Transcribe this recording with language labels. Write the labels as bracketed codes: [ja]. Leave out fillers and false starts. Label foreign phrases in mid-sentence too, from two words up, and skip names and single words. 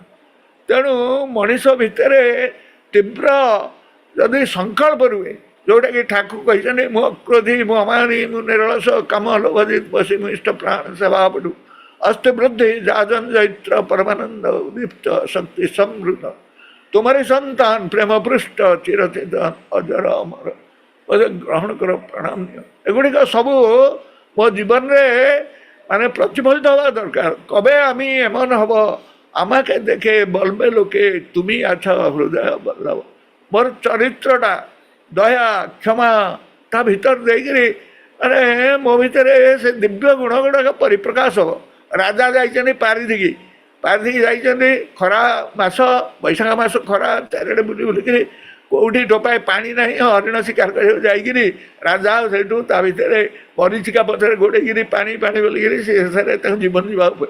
[or] ତେଣୁ ମଣିଷ ଭିତରେ ତୀବ୍ର ଯଦି ସଂକଳ୍ପ ରୁହେ ଯେଉଁଟାକି ଠାକୁର କହିଛନ୍ତି ମୁଁ ଅକ୍ରୋଧୀ ମୁଁ ଅମାନି ମୁଁ ନିରଳସ କାମ ଲୋଭଜିତ ବସି ମୁଁ ଇଷ୍ଟ ପ୍ରାଣ ସେବା ପଟୁ ଅସ୍ତି ବୃଦ୍ଧି ଯାଜନ ଜୈତ୍ର ପରମାନନ୍ଦ ଦୀପ୍ତ ଶକ୍ତି ସମୃଦ୍ଧ ତୁମରି ସନ୍ତାନ ପ୍ରେମ ପୃଷ୍ଟ ଚିରଚିତ ଅଜର ଅମର ବୋଧେ ଗ୍ରହଣ କର ପ୍ରଣାମ ନିଅ। ଏଗୁଡ଼ିକ ସବୁ ମୋ ଜୀବନରେ [bn] মানে প্রতিফলিত হওয়া দরকার। কবে আমি এমন হব আমাকে দেখে বলবে লোকে তুমি আছো হৃদয় বল্লভ। [or] ମୋର ଚରିତ୍ରଟା ଦୟା କ୍ଷମା ତା ଭିତର ଦେଇକିରି মানে ମୋ ଭିତରେ ସେ ଦିବ୍ୟ ଗୁଣ ଗୁଡ଼ାକ ପରିପ୍ରକାଶ ହେବ। ରାଜା ଯାଇଛନ୍ତି ପାରିଧିକି ଯାଇଛନ୍ତି ଖରା ମାସ ବୈଶାଖ ମାସ ଖରା ଚାରିଆଡ଼େ ବୁଲି ବୁଲିକିରି କେଉଁଠି ଟୋପାଏ ପାଣି ନାହିଁ ହରିଣ ଶିକାର କରିବାକୁ ଯାଇକିରି ରାଜା ସେଇଠୁ ତା ଭିତରେ ମରିଚିକା ପଛରେ ଗୋଡ଼େଇକିରି ପାଣି ପାଣି ବୋଲିକିରି ସେ ଶେଷରେ ତାଙ୍କୁ ଜୀବନ ଯିବାକୁ ପଡ଼େ।